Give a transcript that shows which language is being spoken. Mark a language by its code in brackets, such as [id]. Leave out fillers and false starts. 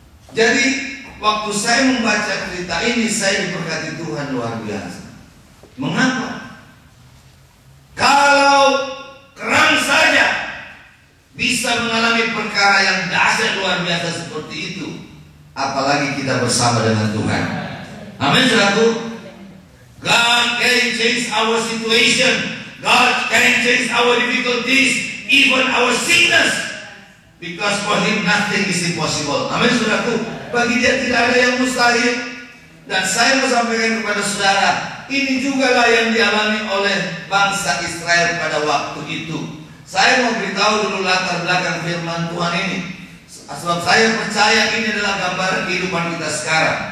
[id] Jadi waktu saya membaca cerita ini, saya diberkati Tuhan luar biasa. Mengapa? Kalau kerang saja bisa mengalami perkara yang dahsyat luar biasa seperti itu, apalagi kita bersama dengan Tuhan. Amin, saudaraku. [en] God can change our situation. God can change our difficulties, even our sickness. Because for Him nothing is impossible. [id] Amin, saudaraku. Bagi Dia tidak ada yang mustahil. Dan saya mau sampaikan kepada saudara, ini jugalah yang dialami oleh bangsa Israel pada waktu itu. Saya mau beritahu dulu latar belakang firman Tuhan ini, sebab saya percaya ini adalah gambaran kehidupan kita sekarang.